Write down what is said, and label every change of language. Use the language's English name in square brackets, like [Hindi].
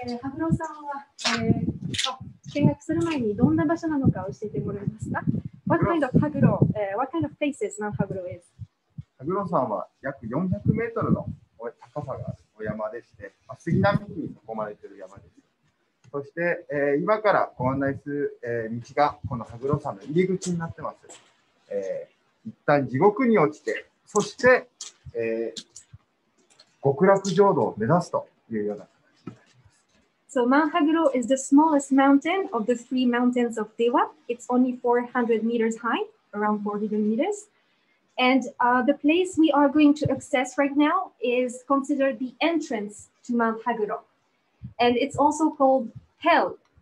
[Japanese] 羽黒さんは、見学する前にどんな場所なのか教えてもらえますか？ [English] What kind of places Mount Haguro is? [Japanese] 羽黒山は約400メートルの高さがあるお山でして、杉並木に囲まれている山です。そして、今からご案内する、道がこの羽黒山の入り口になってます。一旦地獄に落ちて、そして、極楽浄土を目指すというような形になります。 [English] So Mount Haguro is the smallest mountain of the 3 mountains of Dewa. It's only 400 meters high, around 400 meters. And the place we are going to access right now is considered the entrance to Mount Haguro. And it's also called hell.